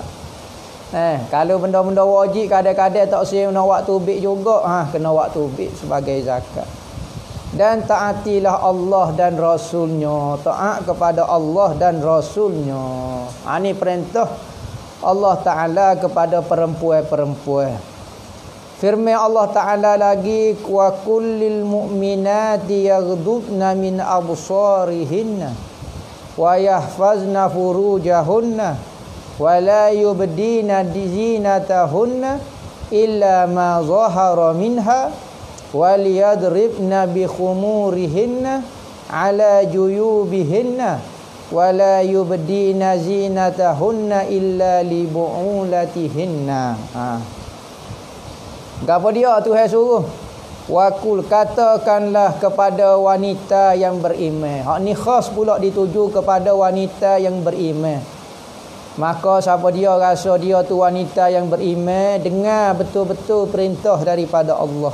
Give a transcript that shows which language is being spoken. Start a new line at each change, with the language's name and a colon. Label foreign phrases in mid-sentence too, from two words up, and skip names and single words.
Malay: Kalau benda-benda wajib kadang-kadang tak siap nak waktu bik juga, kena waktu bik sebagai zakat. Dan taatilah Allah dan Rasulnya. Taat kepada Allah dan Rasulnya. Ini perintah Allah Ta'ala kepada perempuan-perempuan. Firman Allah Ta'ala lagi,
Arabic: وقل للمؤمنات يغضضن من أبصارهن ويحفظن فروجهن ولا يبدين زينتهن إلا ما ظهر منها وليضربن بخمرهن على جيوبهن ولا يبدين زينتهن إلا لبعولتهن.
Malay: Gapo dia Tuhan suruh? Wakul, katakanlah kepada wanita yang beriman. Hak ni khas pula dituju kepada wanita yang beriman. Maka siapa dia rasa dia tu wanita yang beriman, dengar betul-betul perintah daripada Allah.